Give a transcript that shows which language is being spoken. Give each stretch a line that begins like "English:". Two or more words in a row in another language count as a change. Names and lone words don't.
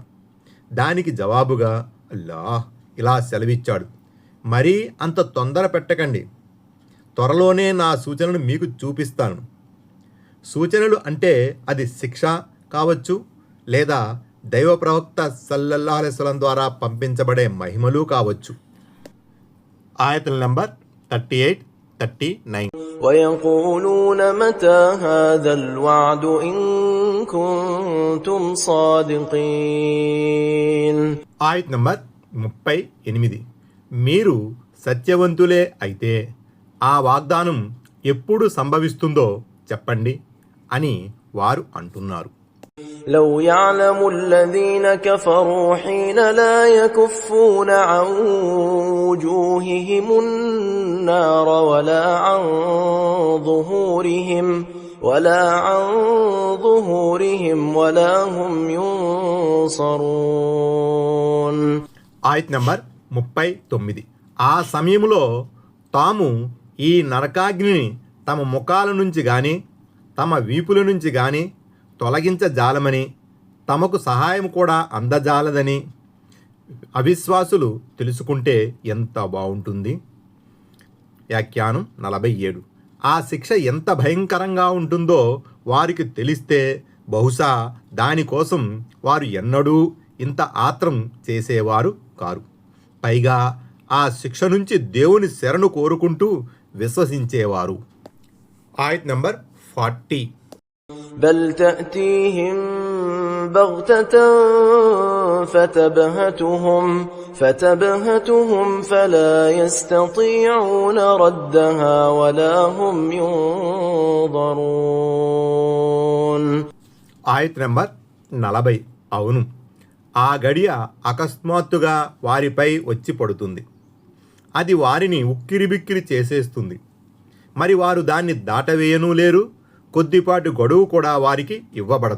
Telugu: దానికి జవాబుగా అల్లాహ్ ఇలా సెలవిచ్చాడు: మరీ అంత తొందర పెట్టకండి, త్వరలోనే నా సూచనలు మీకు చూపిస్తాను. సూచనలు అంటే అది శిక్ష కావచ్చు, లేదా దైవ ప్రవక్త
Arabic: صلى الله عليه وسلم
Telugu: ద్వారా పంపించబడే మహిమలు కావచ్చు. ఆయతుల నంబర్ 38, 39.
Arabic: ويقولون متى هذا الوعد إن كنتم صادقين.
Telugu: ఆయత్ నంబర్ 38. మీరు సత్యవంతులే అయితే ఆ వాగ్దానం ఎప్పుడు సంభవిస్తుందో చెప్పండి అని వారు అంటున్నారు.
Arabic: لو يعلم الذين كفروا حين لا يكفون عن وجوههم النار ولا عن ظهورهم ولا هم ينصرون.
Telugu: ఆయత్ నంబర్ 39. ఆ సమయంలో తాము ఈ నరకాగ్నిని తమ ముఖాల నుంచి గాని తమ వీపుల నుంచి గాని తొలగించజాలమని, తమకు సహాయం కూడా అందజాలదని అవిశ్వాసులు తెలుసుకుంటే ఎంత బాగుంటుంది. వ్యాఖ్యానం 47. ఆ శిక్ష ఎంత భయంకరంగా ఉంటుందో వారికి తెలిస్తే బహుశా దానికోసం వారు ఎన్నడూ ఇంత ఆత్రం చేసేవారు కారు. పైగా ఆ శిక్ష నుంచి దేవుని శరణు కోరుకుంటూ విశ్వసించేవారు. ఆయత్ నంబర్ 40.
Arabic: بل تأتيهم بغتة فتبهتهم فلا يستطيعون ردها ولا هم ينظرون.
Telugu: ఆయత్ నంబర్ 40. అవును, ఆ గడియ అకస్మాత్తుగా వారిపై వచ్చి పడుతుంది. అది వారిని ఉక్కిరిబిక్కిరి చేసేస్తుంది. మరి వారు దాన్ని దాటవేయనూ లేరు, కొద్దిపాటి గడువు కూడా వారికి ఇవ్వబడదు.